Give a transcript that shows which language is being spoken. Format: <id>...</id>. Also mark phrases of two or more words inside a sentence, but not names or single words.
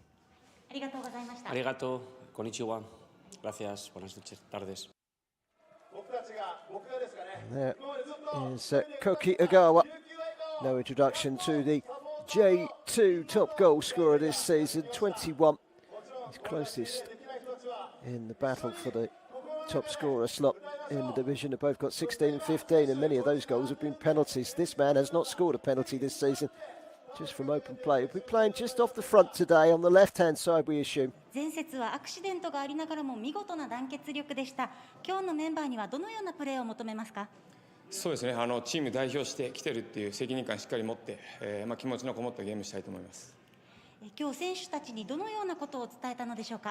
<ja>ありがとうございました。ありがとう。Konnichiwa.</ja> <es>Gracias. Buenas noches. Tardes.</es> <en>There is Koki Ogawa. No introduction to the J2 top goal scorer this season, 21. He's closest in the battle for the top scorer slot in the division. They've both got 16 and 15, and many of those goals have been penalties. This man has not scored a penalty this season, just from open play. He'll be playing just off the front today, on the left-hand side, we assume.</en> <ja>前節はアクシデントがありながらも見事な団結力でした。今日のメンバーにはどのようなプレーを求めますか？そうですね、チーム代表してきてるっていう責任感しっかり持って、気持ちのこもったゲームしたいと思います。今日選手たちにどのようなことを伝えたのでしょうか？</ja>